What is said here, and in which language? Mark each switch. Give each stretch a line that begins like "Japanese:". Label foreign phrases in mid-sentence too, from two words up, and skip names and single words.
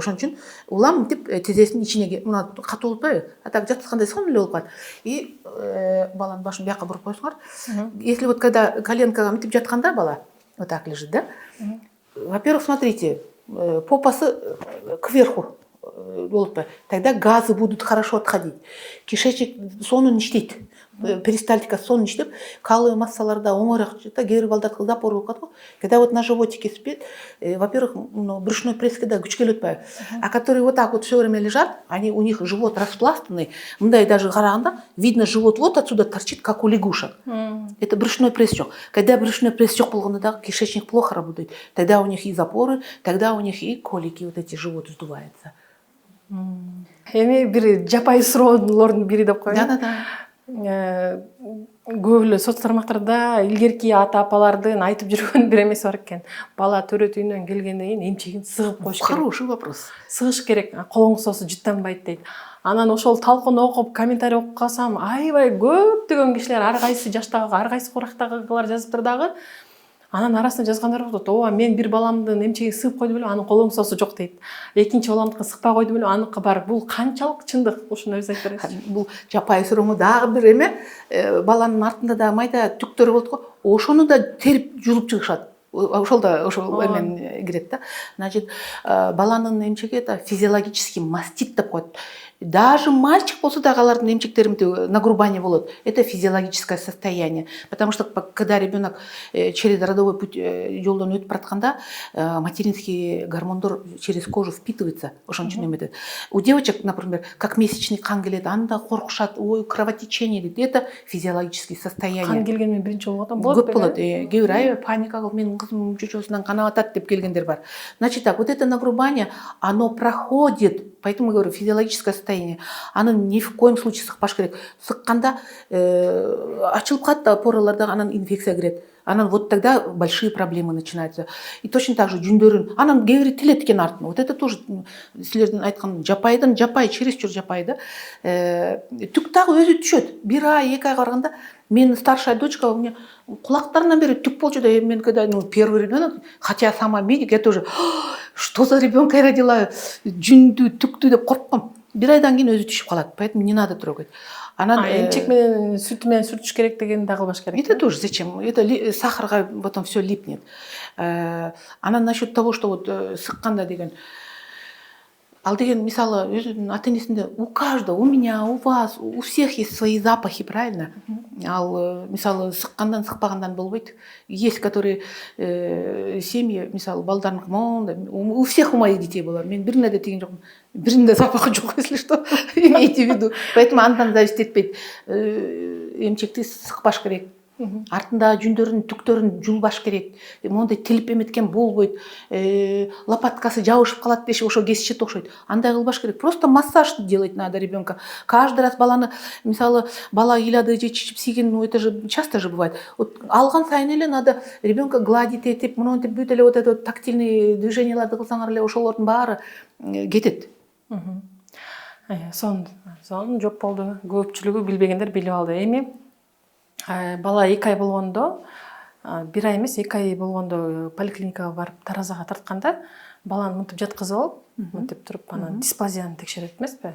Kyrgyz: Ошон үчүн улам мынтип тизесин ичине, мына катуу болуппайбы? А так жаткандай сонун эле болуп калат. И баланын башын бияка буруп коесуңар.
Russian: Если вот когда
Kyrgyz: коленкага мынтип жатканда бала
Russian: вот так лежит, да? Во-первых, смотрите, попасы кверху болуп, тогда газы будут хорошо отходить.
Kyrgyz: Кишечник сонун иштейт. Перистальтика сонун иштеп, каловый массаларда оңойрак жата, кээ бир балдар запор болуп калат го.
Russian: Когда вот на животике спит, во-первых, брюшной пресске
Kyrgyz: да күч келип атпайбы.
Russian: А которые вот так вот все время лежат, у них живот распластанный, мындай даже караганда видно, живот вот отсюда торчит, как у лягушек. Это брюшной пресс жок. Когда брюшной пресс
Kyrgyz: жок болгондо дагы
Russian: кишечник плохо работает. Тогда у них и запоры, тогда у них и колики, вот эти живот сдувается.
Kyrgyz: Эми бир жапайы суроолордун бири деп коеюн. Да. Көп эле соц тармактарда илгерки ата апалардын айтып жүргөн бир эмеси бар экен. Бала төрөт үйүнөн келгенден кийин эмчегин сыгып коюш керек.
Russian: Хороший вопрос.
Kyrgyz: Сыгыш керек, колуң соосу жыттанбайт дейт. Анан ошол талкууну окуп, комментарий окуп калсам, аябай көптөгөн кишилер ар кайсы жаштагы, ар кайсы курактагылар жазыптыр дагы. Анан арасында жазгандар болот. Ооба, мен бир баламдын эмчегин сыгып койду белем, анын колуң соосу жок дейт. Экинчи баламдыкын сыкпай койду белем, аныкы бар. Бул канчалык чындык? Ушуну өзү айтып бересиз. Бул жапайы суроо дагы бир эме, баланын артында да майда түктөр болот го. Ошону да терип жулуп чыгышат. Ошол эмен кирет да. Значит, баланын эмчеги
Russian: это физиологический мастит
Kyrgyz: деп коет. Даже мальчик болсо дагы алардын эмчектери нагрубание болот.
Russian: Это физиологическое состояние. Потому что когда ребенок через родовой путь
Kyrgyz: жолдон өтүп баратканда,
Russian: материнский гормондор через кожу впитывается.
Kyrgyz: Ошон үчүн эметет.
Russian: У девочек, например, как месячный
Kyrgyz: кан келет, анда коркушат,
Russian: ой, кровотечение дейт. Это физиологическое состояние.
Kyrgyz: Кан келген менен биринчи болуп атам болот. Көп болот. Кээ бир ай паника кылып, менин кызым чочосунан канап атат деп келгендер бар.
Russian: Значит так, вот это нагрубание, оно проходит, поэтому говорю, физиологическое состояние состояние.
Kyrgyz: Аны
Russian: ни в коем случае
Kyrgyz: сыкпаш керек. Сыкканда ачылып калат пораларда, анан инфекция кирет.
Russian: Анан вот тогда большие проблемы начинаются.
Kyrgyz: И точно так же жүндөрүн, анан кээ бири тилет экен артын.
Russian: Вот это тоже
Kyrgyz: силердин айткан жапайдан жапай, чересчур жапай да. Түк дагы өзү түшөт. 1 ай, 2 айга барганда менин
Russian: старшая дочка у меня
Kyrgyz: кулактарынан бери түк болчу да, мен
Russian: когда первый ребенок, хотя сама медик, я тоже что за ребенка я родила,
Kyrgyz: жүндү, түктү деп коркком. 1 айдан кийин өзү түшүп калат,
Russian: поэтому не надо трогать.
Kyrgyz: Анан эмчек менен сүт менен сүртүш керек деген да кылбаш керек.
Russian: Это тоже зачем? Это сахарга потом все липнет. Анан насчет того, что вот
Kyrgyz: сыкканда деген, ал деген мисалы өзүнүн ата энесинде
Russian: у каждого, у меня, у вас, у всех есть свои запахи, правильно?
Kyrgyz: Ал мисалы сыккандан сыкпагандан болбойт.
Russian: Есть которые семьи,
Kyrgyz: мисалы балдарыныкы монда,
Russian: у всех у моих детей было.
Kyrgyz: Мен бирине да тиген жокмун. Биринде запахы жок,
Russian: если что, имейте в виду. Поэтому андан зависит этпейт.
Kyrgyz: Эмчекти сыкпаш керек. Артында жүндөрүн, түктөрүн жулбаш керек. Мондай тилип эметкен болбойт. Лопаткасы жабышып калат деши, ошо кесишет окшойт. Андай кылбаш керек.
Russian: Просто массаж делать надо ребенка.
Kyrgyz: Каждый раз баланы, мисалы, бала ыйлады же чичип сийген,
Russian: ну это же часто же бывает.
Kyrgyz: Вот алган сайын эле
Russian: надо ребенка гладить
Kyrgyz: этип, монтип бүт эле
Russian: вот это тактильный
Kyrgyz: движенияларды кылсаңар эле ошолордун баары кетет. Сон жоп болду. Көпчүлүгү билбегендер билип алды. Эми бала 2 ай болгондо, 1 ай эмес 2 ай болгондо поликлиникага барып таразага тартканда баланы мынтип жаткызып алып, мынтип туруп, анан диспазияны текшерет эмеспи?